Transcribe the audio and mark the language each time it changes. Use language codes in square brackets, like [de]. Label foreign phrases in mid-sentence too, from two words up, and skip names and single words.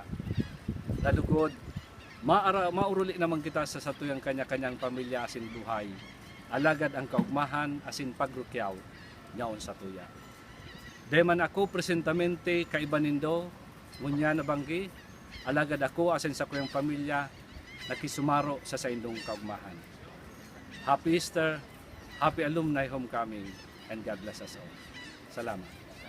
[bik] Dalugod, mauruli naman kita sa satuyang kanya-kanyang pamilya asin buhay. Alagad ang kaugmahan asin pagrukyaw ngaon sa tuya. Deman ako presentamente kaibanindo, ngunya na banggi, alagad ako asin sa kuyang pamilya nakisumaro sa saindong kaugmahan. [en] Happy Easter, happy alumni homecoming, and God bless us all. [bik] Salamat.